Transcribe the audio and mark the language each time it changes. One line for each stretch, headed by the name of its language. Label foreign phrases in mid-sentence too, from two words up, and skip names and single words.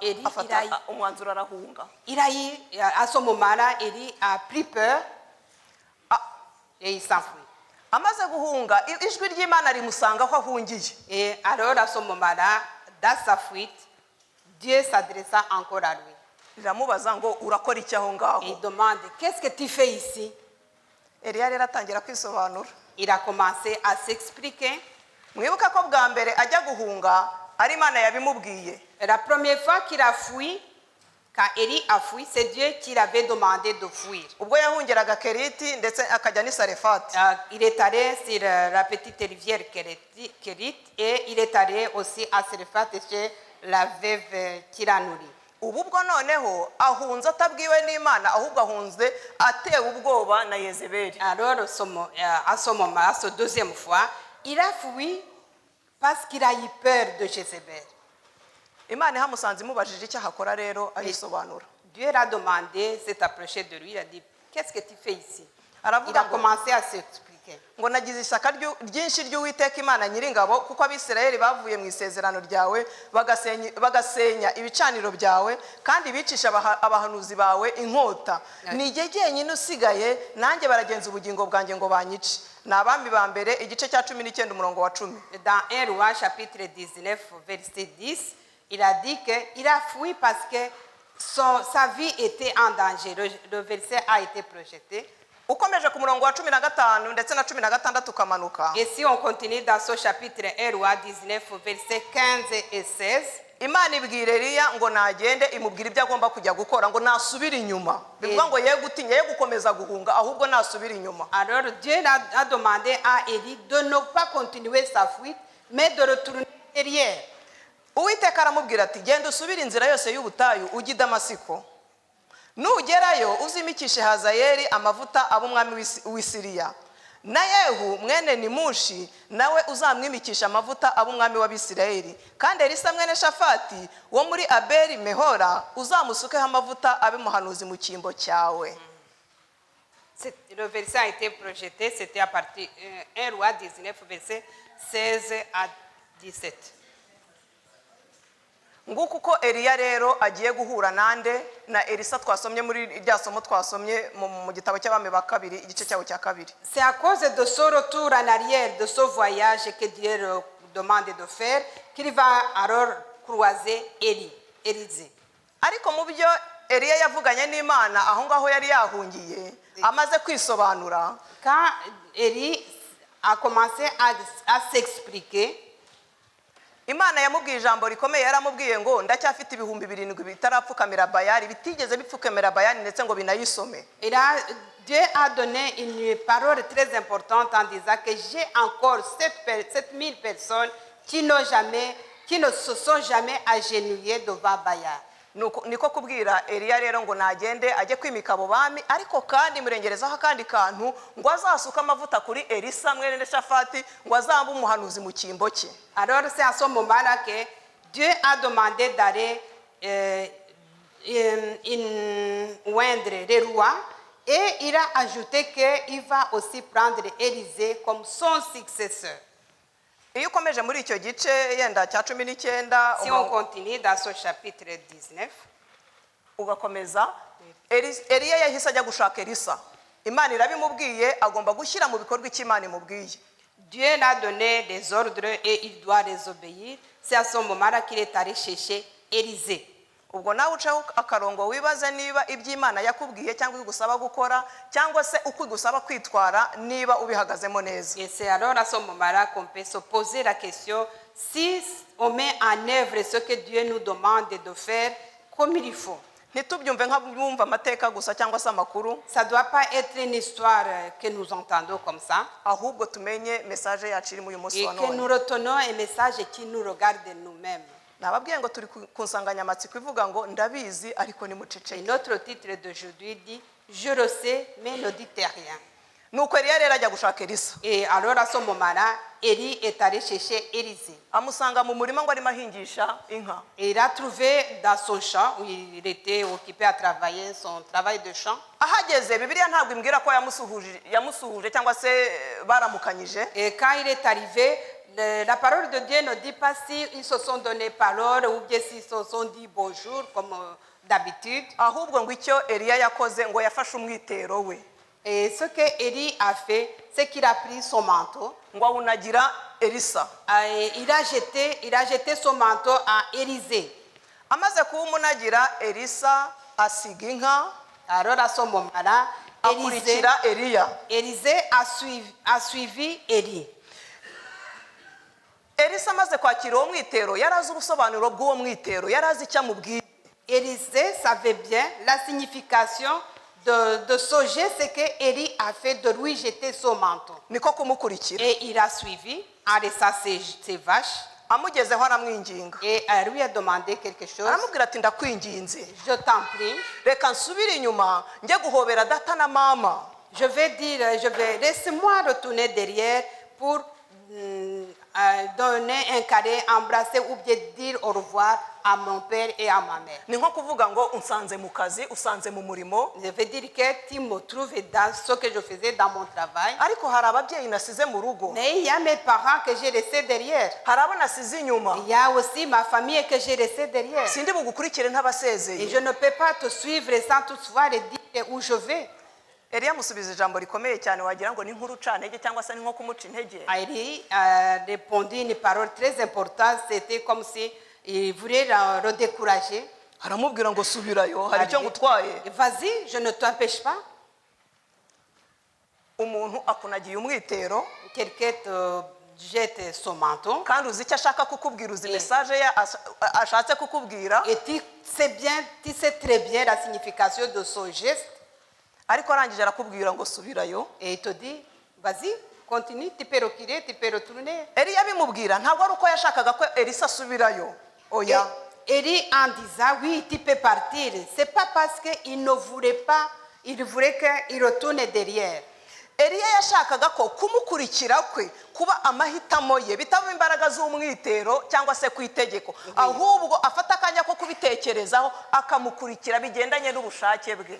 Kinyarwanda: Eli afata irayi. umwanzuro arahunga.
French: il a eu, à ce moment-là, Élie a pris peur et il s'enfuit.
Kinyarwanda: Amaze guhunga ijwi ry'Imana rimusanga aho ahungiye.
French: Et alors, à ce moment-là, dans sa fuite, Dieu s'adressa encore à lui.
Kinyarwanda: Riramubaza ngo urakora iki aho ngaho.
French: Et il demande, qu'est-ce que tu fais ici?
Kinyarwanda: Eliya rero atangira kwisobanura.
French: Il a commencé à s'expliquer.
Kinyarwanda: Mwibuka ko bwa mbere ajya guhunga ari Imana yabimubwiye.
French: Et la première fois qu'il a fui, quand Élie a fui, c'est Dieu qui l'avait demandé de fuir.
Kinyarwanda: Ubwo yahungeraga Keriti ndetse akajya ni Sarefati.
French: Il est allé sur la petite rivière Kérit et il est allé aussi à Sarephat chez la veuve qui l'a nourri.
Kinyarwanda: Ubu bwo noneho ahunze atabwiwe n'Imana ahubwo ahunze atewe ubwoba na Yezebeli.
French: Alors, à ce moment, à cette deuxième fois, il a fui parce qu'il a eu peur de Jézabel.
Kinyarwanda: Imana ihamusanze imubajije icyo akora rero arisobanura.
French: Dieu l'a demandé, s'est approché de lui, il a dit, qu'est-ce que tu fais ici? Il
Kinyarwanda: Aravuga
French: a
Kinyarwanda: ngo
French: commencé à s'expliquer.
Kinyarwanda: ngo nagize ishyaka ryinshi ry'Uwiteka Imana Nyiringabo kuko Abisirayeli bavuye mu isezerano ryawe bagasenya ibicaniro byawe kandi bicisha abahanuzi bawe inkota. Ni jye jyenyine usigaye nanjye baragenza ubugingo bwanjye ngo banyice. Ni Abami ba mbere igice cya 19 umurongo wa 10.
French: Dans 1 Roi chapitre 19 verset 10, il a dit qu'il a fui parce que sa vie était en danger. Le verset a été projeté.
Kinyarwanda: Ukomeje ku murongo wa 15 ndetse na 16 ukamanuka.
French: Et si on continue dans ce chapitre 1 Roi 19 verset 15 et 16,
Kinyarwanda: Imana ibwira Eliya ngo nagende imubwira ibyo agomba kujya gukora ngo nasubira inyuma. Bivuga ngo ye gutinya ye gukomeza guhunga ahubwo nasubira inyuma.
French: alors Dieu a demandé à Élie de ne pas continuer sa fuite, mais de retourner derrière.
Kinyarwanda: Uwiteka aramubwira ati genda usubire inzira yose y'ubutayu ujye i Damasiko. Nugerayo uzimikishe Hazayeli amavuta ab'umwami w'Isiriya. Na Yehu mwene Nimushi nawe uzamwimikisha amavuta ab'umwami w'Abisirayeli. Kandi Elisa mwene Shafati wo muri Abeli Mehora uzamusukeho amavuta abe muhanuzi mu cyimbo cyawe.
French: Le verset a été projeté, c'était à partir 1 Roi 19 verset 16 à 17.
Kinyarwanda: Nguko uko Eliya rero agiye guhura nande na Elisa twasomye muri rya somo twasomye mu gitabo cy'Abami ba kabiri igice cyawo cya kabiri.
French: C'est à cause de ce retour en arrière, de ce voyage que Dieu le demande de faire, qu'il va alors croiser Élisée.
Kinyarwanda: Ariko mu byo Eliya yavuganye n'Imana aho ngaho yari yahungiye amaze kwisobanura.
French: Quand Élie a commencé à s'expliquer,
Kinyarwanda: imana yamubwiye ijambo rikomeye, yaramubwiye ngo ndacyafite ibihumbi 7 bitarapfukamira Bayali, bitigeze bipfukamira Bayali ndetse ngo binayisome.
French: Dieu a donné une parole très importante en disant que j'ai encore 7000 personnes qui ne se sont jamais agenouillées devant Bayal.
Kinyarwanda: Niko kubwira Eliya rero ngo nagende ajye kwimika abo bami, ariko kandi murengerezaho akandi kantu ngo azasuka amavuta kuri Elisa mwene Shafati ngo azambe umuhanuzi mu cyimbo cye.
French: Alors c'est à ce moment-là que Dieu a demandé d'aller oindre les rois, et il a ajouté qu'il va aussi prendre Élisée comme son successeur.
Kinyarwanda: Iyo ukomeje muri icyo gice yenda cya 19,
French: Si on continue dans ce chapitre 19,
Kinyarwanda: ugakomeza, Eliya yahise ajya gushaka Elisa. Imana irabimubwiye agomba gushyira mu bikorwa icyo Imana imubwiye.
French: Dieu l'a donné des ordres et il doit les obéir. C'est à ce moment-là qu'il est allé chercher Élisée.
Kinyarwanda: Ubwo nawe ucaho akarongo wibaza niba iby'Imana yakubwiye cyangwa igusaba gukora cyangwa se uko igusaba kwitwara niba ubihagazemo neza.
French: Et c'est alors à ce moment-là qu'on peut se poser la question si on met en œuvre ce que Dieu nous demande de faire comme il faut.
Kinyarwanda: Ntitubyumve nk'abumva amateka gusa cyangwa se amakuru,
French: Ça ne doit pas être une histoire que nous entendons comme ça,
Kinyarwanda: ahubwo tumenye message yacu iri mu uyu munsi
French: et
Kinyarwanda: wa
French: que nous
Kinyarwanda: none.
French: retenons un message qui nous regarde nous-mêmes.
Kinyarwanda: Nababwiye ngo turi ku nsanganyamatsiko ivuga ngo ndabizi ariko
French: Et
Kinyarwanda: nimuceceke.
French: notre titre d'aujourd'hui dit « Je le sais, mais ne dites rien ».
Kinyarwanda: Nuko Eliya rero ajya gushaka Elisa,
French: Et alors à ce moment-là, Élie est allé chercher Élisée.
Kinyarwanda: amusanga mu murima ngo arimo ahingisha inka.
French: Et il a trouvé dans son champ, où il était occupé à travailler son travail de champ.
Kinyarwanda: Ahageze Bibiliya ntabwo imbwira ko yamusuhuje cyangwa se baramukanyije.
French: Et quand il est arrivé, la parole de Dieu ne dit pas s'ils se sont donné parole ou bien s'ils se sont dit bonjour comme d'habitude.
Kinyarwanda: Ahubwo ngo icyo Eliya yakoze ngo yafashe umwitero we
French: Et ce que Élie a fait, c'est qu'il a pris son manteau.
Kinyarwanda: ngo awunagira Elisa.
French: Et il a jeté son manteau à Élisée.
Kinyarwanda: Amaze kuwumunagira Elisa asiga inka
French: Alors à ce moment-là,
Kinyarwanda: akurikira Eliya.
French: Élisée a suivi Élie.
Kinyarwanda: Elisa amaze kwakira uwo mwitero yari azi ubusobanuro bw'uwo mwitero, yari azi icyo amubwiye.
French: Élisée savait bien la signification de ce geste que Élie a fait de lui jeter son manteau.
Kinyarwanda: Niko kumukurikira.
French: Et il a suivi en laissant ses vaches.
Kinyarwanda: Amugezeho aramwinginga,
French: Et elle lui a demandé quelque chose.
Kinyarwanda: aramubwira ati ndakwinginze
French: Je t'en prie.
Kinyarwanda: reka nsubire inyuma njye guhobera data na mama.
French: Laisse-moi retourner derrière pour donner un câlin, embrasser ou bien dire au revoir à mon père et à ma mère.
Kinyarwanda: Ni nko kuvuga ngo unsanze mu kazi, usanze mu murimo,
French: Je veux dire que tu me trouves dans ce que je faisais dans mon travail.
Kinyarwanda: ariko hari ababyeyi nasize mu rugo,
French: Mais il y a mes parents que j'ai laissés derrière.
Kinyarwanda: hari abo nasize inyuma.
French: Il y a aussi ma famille que j'ai laissée derrière.
Kinyarwanda: Sindi bugukurikire
French: Et
Kinyarwanda: ntabasezeye.
French: je ne peux pas te suivre sans toutefois te dire où je vais.
Kinyarwanda: Eliya amusubiza ijambo rikomeye cyane wagira ngo ni nkuru cantege cyangwa se ni nko kumuca intege.
French: Élie a répondu une parole très importante. C'était comme si il voulait le décourager.
Kinyarwanda: Aramubwira ngo subirayo, hari icyo ngutwaye.
French: Vas-y, je ne t'empêche pas.
Kinyarwanda: Umuntu akunagiye umwitero
French: Quelqu'un te jette son manteau.
Kinyarwanda: kandi uzi icyo ashaka kukubwira, uzi message ye ashatse kukubwira,
French: Et tu sais très bien la signification de ce geste.
Kinyarwanda: ariko arangije arakubwira ngo subirayo.
French: Et il te dit, vas-y, continue, tu peux reculer, tu peux retourner.
Kinyarwanda: Eliya bimubwira ntabwo ari uko yashakaga ko Elisa asubirayo, oya.
French: Élie en disant, oui, tu peux partir. C'est pas parce qu'il ne voulait pas, il voulait qu'il retourne derrière.
Kinyarwanda: Eliya yashakaga ko kumukurikira kwe kuba amahitamo ye bitaba imbaraga z'umwitero cyangwa se ku itegeko, ahubwo afata akanya ko kubitekerezaho akamukurikira bigendanye n'ubushake bwe.